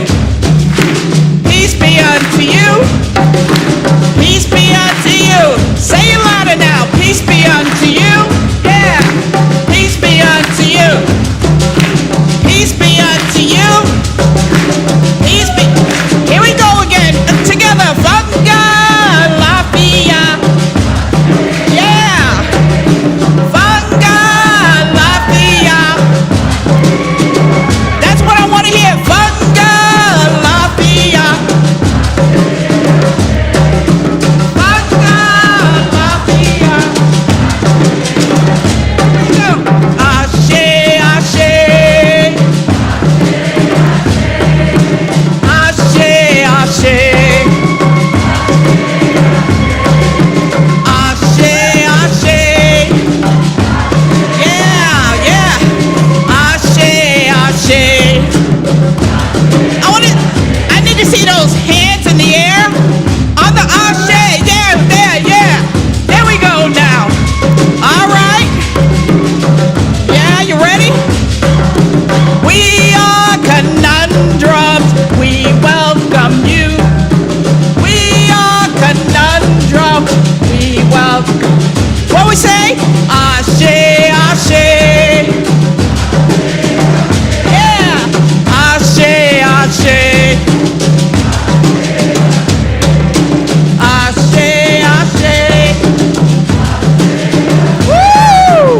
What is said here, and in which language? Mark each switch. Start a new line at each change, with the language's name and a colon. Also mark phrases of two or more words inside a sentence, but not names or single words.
English: Peace be unto you. Peace be unto you. Say it louder now. Peace be unto you. Yeah. Peace be unto you. Peace be unto you. Peace be. Here we go again. Together. Funga la fia. Yeah. Funga la fia. That's what I want to hear. Funga la fia. Funga la fia. Here we go.
Yoruba: Ashe, ashe. Ashe, ashe. Ashe, ashe. Yeah, yeah. Ashe, ashe.
English: I need to see those hands in the air on the ashe. Yeah, there, yeah. There we go now. All right. Yeah, you ready? We are conundrums. We welcome you. We are conundrums. We welcome. What we say?
Yoruba: Ashe, ashe. Yeah. Ashe, ashe. Ashe, ashe. Woo!